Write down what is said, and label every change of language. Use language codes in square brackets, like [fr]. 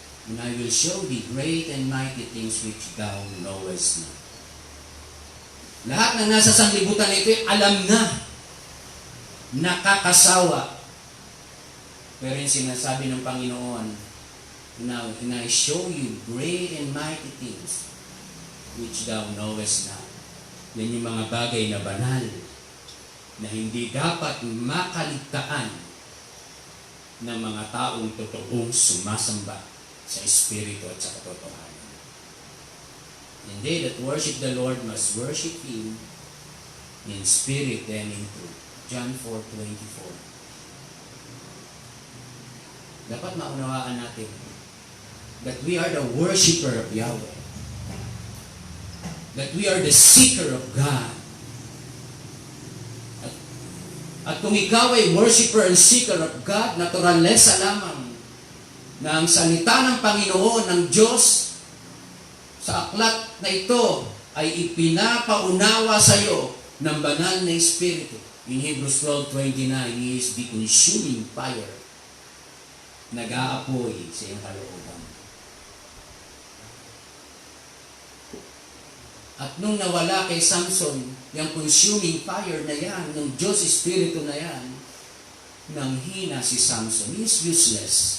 [en] And I will show thee great and mighty things which thou knowest not. [tl] Lahat ng nasa sanlibutan na ito, alam na, nakakasawa. Pero yung sinasabi ng Panginoon, [en] now, and I show you great and mighty things which thou knowest not. [tl] Yan yung mga bagay na banal, na hindi dapat makaligtaan ng mga taong totoong sumasamba sa Espiritu at sa katotohanan. [en] And they that worship the Lord must worship Him in spirit and in truth. John 4:24. [tl] Dapat maunawaan natin [en] that we are the worshiper of Yahweh. That we are the seeker of God. [tl] At kung ikaw ay [en] worshiper and seeker of God, [tl] naturalesa lamang na ang salita ng Panginoon, ng Diyos, sa aklat na ito ay ipinapaunawa sa iyo ng banal na Espiritu. [en] In Hebrews 12:29, He is the consuming fire. [tl] Nag-aapoy sa iyong kalooban. At nung nawala kay Samson, yung consuming fire na yan, ng Diyos Espiritu na yan, nanghina si Samson. [en] He is useless.